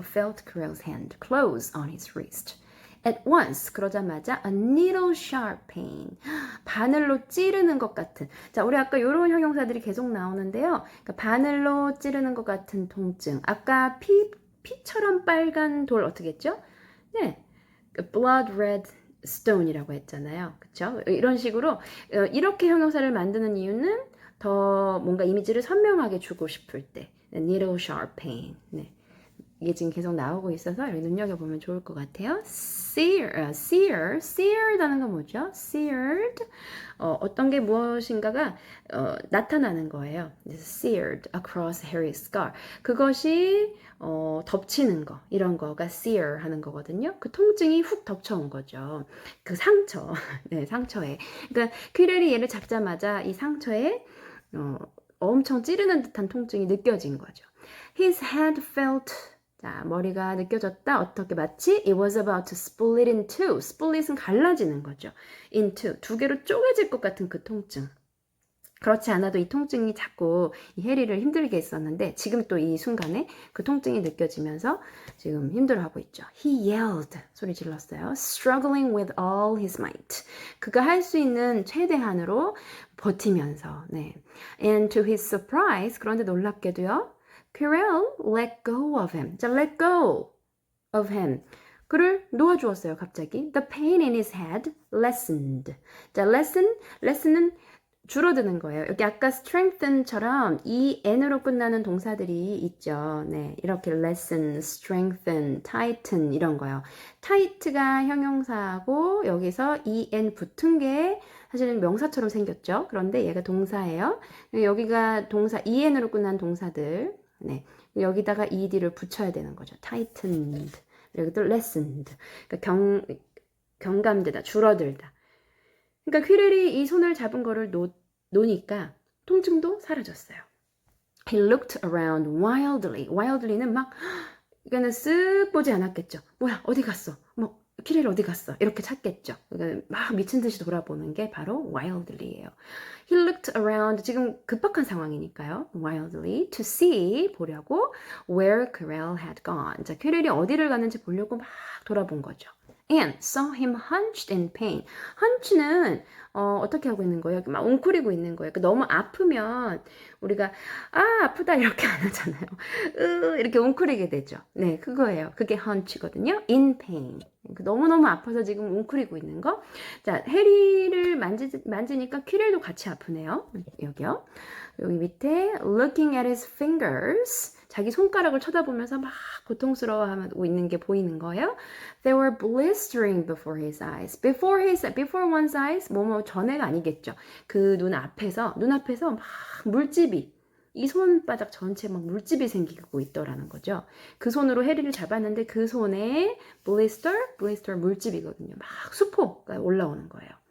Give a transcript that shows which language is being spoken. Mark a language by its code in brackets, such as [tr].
[en] Felt Quirrell's hand close on his wrist. At once, [ko] 그러자마자 [en] a needle sharp pain. [ko] 바늘로 찌르는 것 같은. 자, 우리 아까 이런 형용사들이 계속 나오는데요. 그러니까 바늘로 찌르는 것 같은 통증. 아까 피처럼 빨간 돌 어떻게 했죠? 네, [en] blood red stone [ko] 이라고 했잖아요. 그렇죠? 이런 식으로 이렇게 형용사를 만드는 이유는 더 뭔가 이미지를 선명하게 주고 싶을 때. [en] needle sharp pain. 네. [ko] 이게 지금 계속 나오고 있어서 여기 눈여겨보면 좋을 것 같아요. seared라는 건 뭐죠? [en] seared. [ko] 어떤 게 무엇인가가 나타나는 거예요. [en] seared across Harry's scar. [ko] 그것이 덮치는 거, 이런 거가 sear 하는 거거든요. 그 통증이 훅 덮쳐온 거죠. 그 상처, 네, 상처에. 그러니까 퀴렐이 얘를 잡자마자 이 상처에 엄청 찌르는 듯한 통증이 느껴진 거죠. [en] His head felt [ko] 자, 머리가 느껴졌다. 어떻게 마치 [en] it was about to split in two. [ko] split은 갈라지는 거죠. into 두 개로 쪼개질 것 같은 그 통증. 그렇지 않아도 이 통증이 자꾸 이 해리를 힘들게 했었는데 지금 또 이 순간에 그 통증이 느껴지면서 지금 힘들어하고 있죠. [en] He yelled. [ko] 소리 질렀어요. [en] Struggling with all his might. [ko] 그가 할 수 있는 최대한으로 버티면서. 네. [en] And to his surprise, [ko] 그런데 놀랍게도요. [en] Quirrell let go of him. 자, let go of him. [ko] 그를 놓아주었어요, 갑자기. [en] The pain in his head lessened. [ko] 자, lesson은 줄어드는 거예요. 여기 아까 strengthen처럼 이 n으로 끝나는 동사들이 있죠. 네, 이렇게 lessen, strengthen, tighten 이런 거요. tight가 형용사하고 여기서 en 붙은 게 사실은 명사처럼 생겼죠. 그런데 얘가 동사예요. 여기가 동사 en으로 끝난 동사들. 네, 여기다가 ed를 붙여야 되는 거죠. tightened, 여기도 lessened. 그러니까 경감되다, 줄어들다. 그러니까 퀴렐이 이 손을 잡은 거를 놓으니까 통증도 사라졌어요. [en] He looked around wildly. [ko] wildly는 막 이거는 쓱 보지 않았겠죠. 뭐야, 어디 갔어? 뭐 퀴렐 어디 갔어? 이렇게 찾겠죠. 그러니까 막 미친 듯이 돌아보는 게 바로 wildly예요. [en] He looked around. [ko] 지금 급박한 상황이니까요. [en] wildly to see [ko] 보려고 [en] where Quirrell had gone. [ko] 자, 퀴렐이 어디를 갔는지 보려고 막 돌아본 거죠. [en] And saw him hunched in pain. [ko] hunch는 어떻게 하고 있는 거예요? 막 웅크리고 있는 거예요. 그러니까 너무 아프면 우리가 아프다 이렇게 안 하잖아요. 이렇게 웅크리게 되죠. 네, 그거예요. 그게 hunch거든요. [en] in pain. [ko] 너무너무 아파서 지금 웅크리고 있는 거. 자, 해리를 만지니까 퀴렐도 같이 아프네요. 여기요. 여기 밑에 [en] looking at his fingers. [ko] 자기 손가락을 쳐다보면서 막 고통스러워하고 있는 게 보이는 거예요. [en] They were blistering before his eyes. Before one's eyes, [ko] 뭐뭐 전에가 아니겠죠. 그 눈앞에서 막 물집이, 이 손바닥 전체에 막 물집이 생기고 있더라는 거죠. 그 손으로 해리를 잡았는데 그 손에 blister 물집이거든요. 막 수포가 올라오는 거예요.